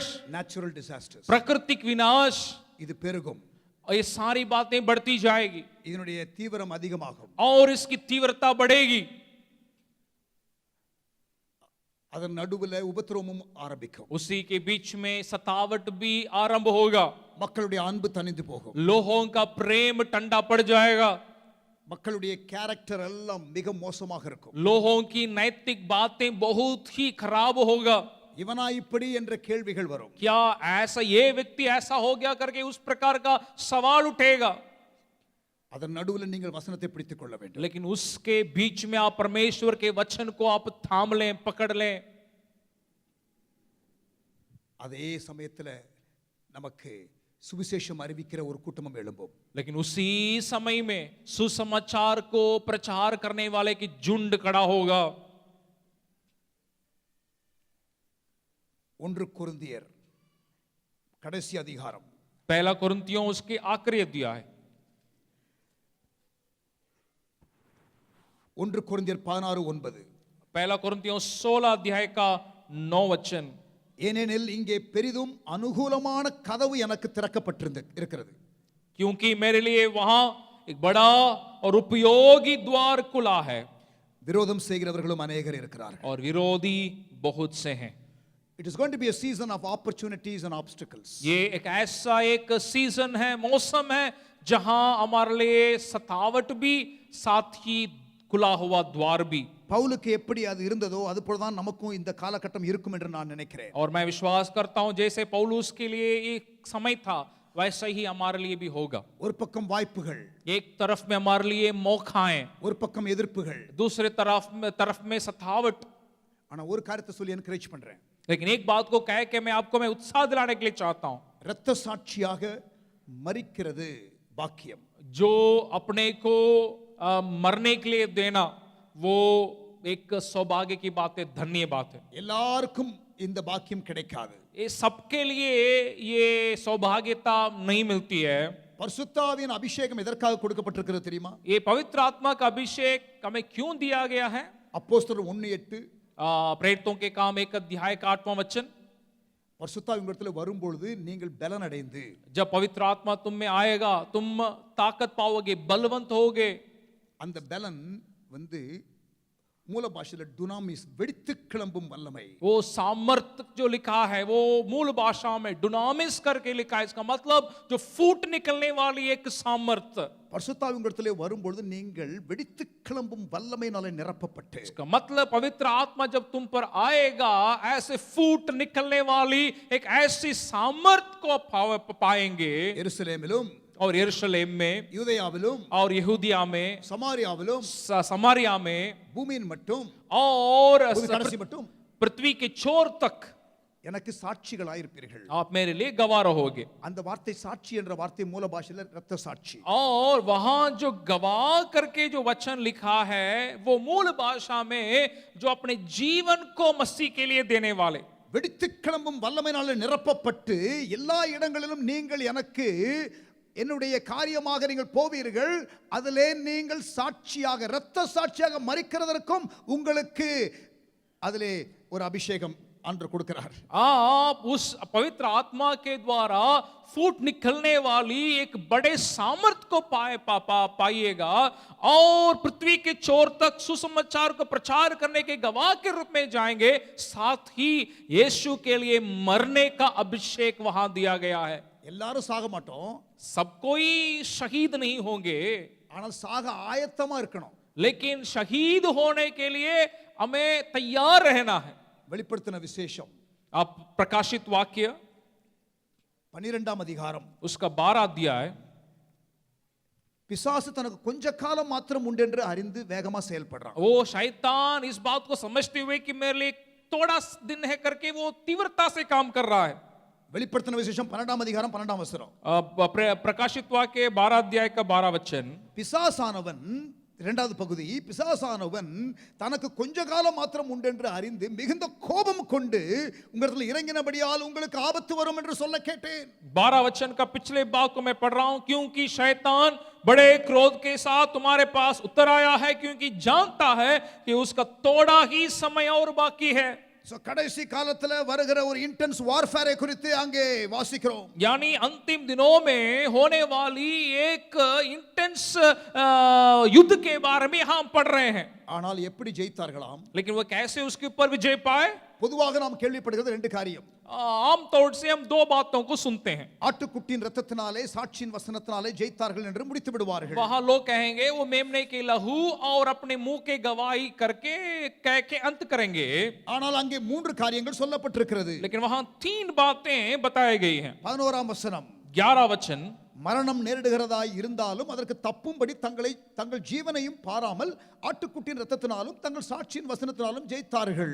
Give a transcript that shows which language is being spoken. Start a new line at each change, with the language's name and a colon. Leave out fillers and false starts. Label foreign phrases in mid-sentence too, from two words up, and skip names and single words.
English: natural disasters,
Hindi: प्राकृतिक विनाश,
Tamil: இது பெருகும்.
Hindi: और ये सारी बातें बढ़ती जाएगी
Tamil: இதனுடைய தீவிரம் அதிகமாகும்.
Hindi: और इसकी तीव्रता बढ़ेगी.
Tamil: அதன் நடுவுல உபத்திரவமும் ஆரம்பிக்கும்.
Hindi: उसी के बीच में सतावट भी आरंभ होगा.
Tamil: மக்களுடைய அன்பு தணிந்து போகும்.
Hindi: लोगों का प्रेम ठंडा पड़ जाएगा.
Tamil: மக்களுடைய கேரக்டர் எல்லாம் மிக மோசமாக இருக்கும்.
Hindi: लोगों की नैतिक बातें बहुत ही खराब होगा.
Tamil: இவனா இப்படி என்ற கேள்விகள் வரும்.
Hindi: क्या ऐसा ये व्यक्ति ऐसा हो गया करके उस प्रकार का सवाल उठेगा.
Tamil: அதன் நடுவுல நீங்கள் வசனத்தை பிடித்துக் கொள்ள வேண்டும்.
Hindi: लेकिन उसके बीच में आप परमेश्वर के वचन को आप थाम लें, पकड़ लें.
Tamil: அதே சமயத்துல நமக்கு சுவிசேஷம் அறிவிக்கிற ஒரு கூட்டமும் எழும்பும்.
Hindi: लेकिन उसी समय में सुसमाचार को प्रचार करने वाले की झुंड खड़ा होगा.
Tamil: 1 கொரிந்தியர் கடைசி அதிகாரம்,
Hindi: पहला कुरिन्थियों उसके आखिरी अध्याय,
Tamil: 1 கொரிந்தியர் 16:9.
Hindi: पहला कुरिन्थियों 16 अध्याय का 9 वचन।
Tamil: ஏனெனில் இங்கே பெரிதும் அனுகூலமான கதவு எனக்கு இருக்கிறது.
Hindi: क्योंकि मेरे लिए वहां एक बड़ा और उपयोगी द्वार खुला है
Tamil: விரோதம் செய்கிறவர்களும் அநேகர் இருக்கிறார்கள்.
Hindi: और विरोधी बहुत से हैं।
English: It is going to be a season of opportunities and obstacles.
Hindi: ये एक ऐसा एक सीजन है, मौसम है जहां हमारे लिए सतावट भी साथ ही खुला हुआ द्वार भी।
Tamil: பவுலுக்கு எப்படி அது இருந்ததோ அது போலதான் நமக்கும் இந்த காலகட்டம் இருக்கும் என்று நான் நினைக்கிறேன்.
Hindi: और मैं विश्वास करता हूं जैसे पौलुस के लिए एक समय था वैसा ही हमारे लिए भी होगा।
Tamil: ஒரு பக்கம் வாய்ப்புகள்,
Hindi: एक तरफ में हमारे लिए मौकाएं,
Tamil: ஒரு பக்கம் எதிர்ப்புகள்,
Hindi: दूसरे तरफ में सतावट।
Tamil: ஆனா ஒரு காரியத்தை சொல்லி என்கரேஜ் பண்றேன்.
Hindi: लेकिन एक बात को कह के मैं उत्साह दिलाने के लिए चाहता हूं,
Tamil: இரத்த சாட்சியாக மரிக்கிறது பாக்கியம்.
Hindi: जो अपने को मरने के लिए देना वो एक सौभाग्य की बात है, धन्य बात है।
Tamil: எல்லாருக்கும் இந்த பாக்கியம் கிடைக்காது.
Hindi: ये सबके लिए ये सौभाग्यता नहीं मिलती है।
Tamil: பரிசுத்தாவின் அபிஷேகம் எதற்காக கொடுக்கப்பட்டிருக்கிறது தெரியுமா?
Hindi: ये पवित्र आत्मा का अभिषेक हमें क्यों दिया गया है?
Tamil: அப்போஸ்தலர் 1:8
Hindi: प्रेरितों के काम 1 अध्याय का 8वां वचन।
Tamil: பரிசுத்தாவின் இடத்துல வரும்பொழுது நீங்கள் பலன் அடைந்து,
Hindi: जब पवित्र आत्मा तुम में आएगा तुम ताकत पाओगे, बलवंत होगे।
Tamil: அந்த பலன் வந்து மூல பாஷையில டுனாமிஸ், வெடித்து கிளம்பும் வல்லமை.
Hindi: वो सामर्थ जो लिखा है वो मूल भाषा में डुनामिस करके लिखा है। इसका मतलब जो फूट निकलने वाली एक सामर्थ।
Tamil: பரிசுத்தாவின் இடத்துல வரும்பொழுது நீங்கள் வெடித்து கிளம்பும் வல்லமையினாலே நிரப்பப்பட்டு,
Hindi: इसका मतलब पवित्र आत्मा जब तुम पर आएगा ऐसे फूट निकलने वाली एक ऐसी सामर्थ को पाएंगे।
Tamil: எருசலேமிலும்
Hindi: और यरूशलेम में,
Tamil: யூதேயாவிலும்
Hindi: और यहूदिया में,
Tamil: சமாரியாவிலும்,
Hindi: समारिया में,
Tamil: பூமியின் மட்டும்,
Hindi: और
Tamil: கடைசி மட்டும்
Hindi: पृथ्वी के छोर तक
Tamil: எனக்கு சாட்சிகளாயிருப்பீர்கள்.
Hindi: आप मेरे लिए गवाह रहोगे।
Tamil: அந்த வார்த்தை சாட்சி என்ற வார்த்தை மூல பாஷையில இரத்த சாட்சி.
Hindi: और वहां जो गवाह करके जो वचन लिखा है वो मूल भाषा में जो अपने जीवन को मसीह के लिए देने वाले।
Tamil: வெடித்து கிளம்பும் வல்லமையினாலே நிரப்பப்பட்டு எல்லா இடங்களிலும் நீங்கள் எனக்கு என்னுடைய காரியமாக நீங்கள் போவீர்கள். அதிலே நீங்கள் சாட்சியாக, இரத்த சாட்சியாக மரிக்கிறதற்கும் உங்களுக்கு அதிலே ஒரு அபிஷேகம் ஆண்டு கொடுக்கிறார்.
Hindi: आप उस पवित्र आत्मा के द्वारा फूट निकलने वाली एक बड़े सामर्थ को पाइएगा और पृथ्वी के छोर तक सुसमाचार को प्रचार करने के गवाह के रूप में जाएंगे। साथ ही यीशु के लिए मरने का अभिषेक वहां दिया गया है।
Tamil: எல்லாரும் சாக மாட்டோம்,
Hindi: सब कोई शहीद नहीं होंगे,
Tamil: ஆனால் சாக ஆயத்தமா இருக்கணும்.
Hindi: लेकिन शहीद होने के लिए हमें तैयार रहना है।
Tamil: வெளிப்படுத்தின விசேஷம்
Hindi: आप प्रकाशित वाक्य
Tamil: 12ஆம் அதிகாரம்
Hindi: उसका 12 अध्याय।
Tamil: பிசாசு தனக்கு கொஞ்ச காலம் மாத்திரம் உண்டு என்று அறிந்து வேகமா செயல்படுறான்.
Hindi: वो शैतान इस बात को समझते हुए कि मेरे लिए थोड़ा दिन है करके वो तीव्रता से काम कर रहा है।
Tamil: வெளிப்படுத்தின விசேஷம் 12ஆம் அதிகாரம் 12ஆம் வசனம்.
Hindi: प्रकाशित वाक्य 12 अध्याय का 12 वचन।
Tamil: பிசாசானவன், இரண்டாவது பகுதி, பிசாசானவன் தனக்கு கொஞ்ச காலம் மாத்திரம் உண்டு என்று அறிந்து மிகுந்த கோபம் கொண்டு உங்களிடத்தில் இறங்கினபடியால் உங்களுக்கு ஆபத்து வரும் என்று சொல்ல கேட்டேன்.
Hindi: 12 वचन का पिछले भाग को मैं पढ़ रहा हूं, क्योंकि शैतान बड़े क्रोध के साथ तुम्हारे पास उतर आया है, क्योंकि जानता है कि उसका थोड़ा ही समय और बाकी है।
Tamil: கடைசி காலத்துல வருகிற ஒரு
English: intense warfare
Tamil: குறித்து அங்கே வாசிக்கிறோம்.
Hindi: यानी अंतिम दिनों में होने वाली एक इंटेंस युद्ध के बारे में हम पढ़ रहे हैं।
Tamil: ஆனால் எப்படி ஜெயித்தார்களாம்?
Hindi: लेकिन वो कैसे उसके ऊपर विजय पाए?
Tamil: பொதுவாக நாம் கேள்விப்படுகிறது ரெண்டு காரியம்.
Hindi: आमतौर से हम दो बातों को सुनते हैं।
Tamil: ஆட்டுக்குட்டியின் இரத்தத்தினாலே சாட்சியின் வசனத்தினாலே ஜெயித்தார்கள் என்று முடித்து விடுவார்கள்.
Hindi: वहां लोग कहेंगे वो मेमने के लहू और अपने मुंह के गवाही करके कह के अंत करेंगे।
Tamil: ஆனால் அங்கே மூன்று காரியங்கள் சொல்லப்பட்டிருக்கிறது.
Hindi: लेकिन वहां 3 बातें बताई गई हैं।
Tamil: 11ஆம் வசனம்,
Hindi: 11 वचन,
Tamil: மரணம் நேரிடுகிறதாய் இருந்தாலும் அதற்கு தப்பும்படி தங்கள் ஜீவனையும் பாராமல் ஆட்டுக்குட்டியின் இரத்தத்தினாலும் தங்கள் சாட்சியின் வசனத்தினாலும் ஜெயித்தார்கள்.